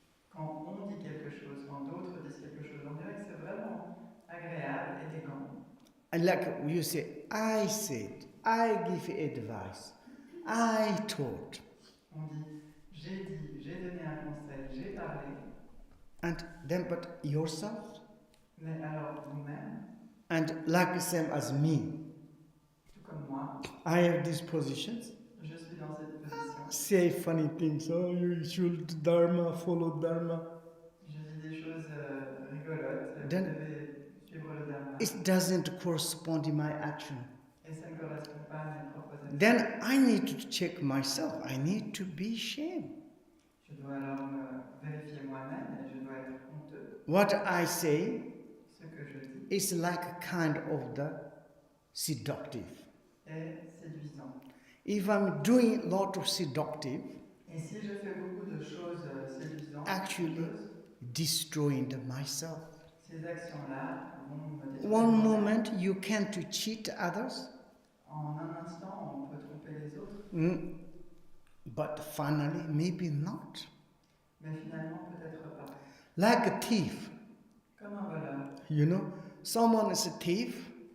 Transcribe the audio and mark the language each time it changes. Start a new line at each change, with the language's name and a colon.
French: Quand on dit quelque chose, quand d'autres disent quelque chose, on dirait que c'est vraiment agréable, élégant.
English: And like you say, I said, I give advice, I taught.
French: On dit, j'ai donné un conseil, j'ai parlé,
English: And then, but yourself?
French: mais alors vous-même,
English: And like the same as me,
French: tout comme moi,
English: I have these positions.
French: je suis dans cette position.
English: Say funny things. Oh, you should Dharma, follow Dharma.
French: Je dis des choses rigolotes, vous
English: Then-
French: devez suivre le Dharma.
English: It doesn't correspond to my action.
French: Et ça ne correspond pas à mes propres actions.
English: Then I need to check myself. I need to be ashamed.
French: Je dois alors me vérifier moi-même et je dois être honteux.
English: What I say
French: Ce que je dis
English: is like a kind of the seductive.
French: est séduisant.
English: If I'm doing a lot of seductive,
French: Et si je fais beaucoup de choses séduisantes,
English: actually
French: choses,
English: destroying myself.
French: ces actions-là vont me détruire.
English: One moment you can to cheat others,
French: En un instant, on peut tromper les autres,
English: but finally maybe not.
French: mais finalement, peut-être pas.
English: Like a thief,
French: Comme un voleur.
English: you know, someone is a thief,